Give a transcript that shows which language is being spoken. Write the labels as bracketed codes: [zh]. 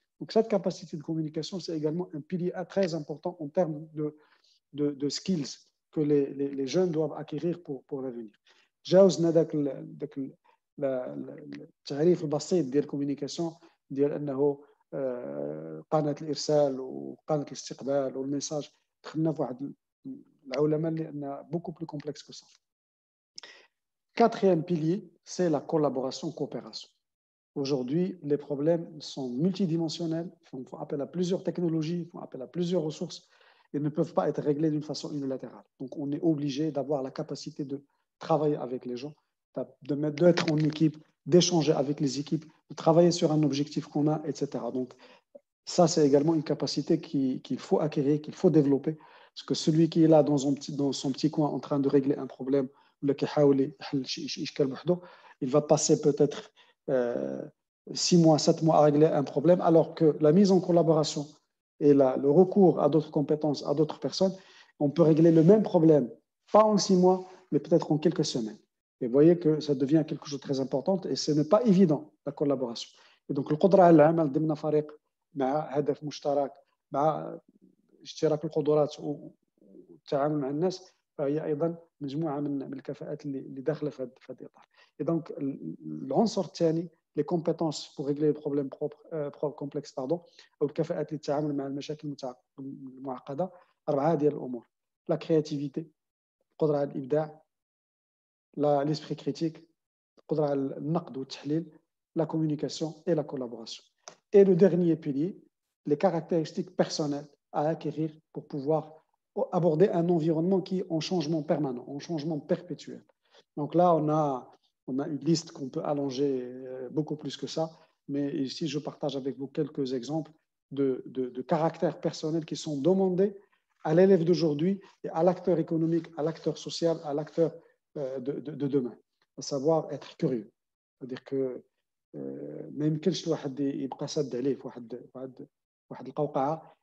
[fr] Donc, cette capacité de communication, c'est également un pilier très important en termes de skills que les jeunes doivent acquérir pour l'avenir. [ar] جاوزنا ذاك التعريف البسيط ديال الكوميونيكاسيون ديال انه قناه الارسال وقناه الاستقبال والميساج. دخلنا في واحد العولمه اللي ان [fr] beaucoup plus complexe que ça. Quatrième pilier, c'est la collaboration-coopération. Aujourd'hui, les problèmes sont multidimensionnels, font appel à plusieurs technologies, font appel à plusieurs ressources et ne peuvent pas être réglés d'une façon unilatérale. Donc, on est obligé d'avoir la capacité de travailler avec les gens, d'être en équipe, d'échanger avec les équipes, de travailler sur un objectif commun, etc. Donc, ça, c'est également une capacité qu'il faut acquérir, qu'il faut développer, parce que celui qui est là dans son petit coin en train de régler un problème, il va passer peut-être 6 mois, 7 mois à régler un problème, alors que la mise en collaboration et le recours à d'autres compétences, à d'autres personnes, on peut régler le même problème, pas en 6 mois, mais peut-être en quelques semaines. Et vous voyez que ça devient quelque chose de très important et ce n'est pas évident, la collaboration. Et donc, [ar] القدرة على العمل ضمن فريق مع هدف مشترك مع اشتراك القدرات والتعامل مع الناس فهي أيضا مجموعة من الكفاءات اللي داخلة في هذا الإطار. [fr] Et donc, [ar] العنصر الثاني [fr] les compétences pour régler les problèmes complexes [ar] أو الكفاءات للتعامل مع المشاكل المعقدة 4 ديال الأمور. [fr] La créativité, [ar] القدرة على الإبداع, [fr] l'esprit critique, [ar] القدرة على النقد والتحليل, [fr] la communication et la collaboration. Et le dernier pilier, les caractéristiques personnelles à acquérir pour pouvoir aborder un environnement qui est en changement permanent, en changement perpétuel. Donc là, on a une liste qu'on peut allonger beaucoup plus que ça, mais ici, je partage avec vous quelques exemples de caractères personnels qui sont demandés à l'élève d'aujourd'hui et à l'acteur économique, à l'acteur social, à l'acteur de demain, à savoir être curieux. C'est-à-dire que [ar] ما يمكنش الواحد يبقى ساد عليه في واحد القوقعه.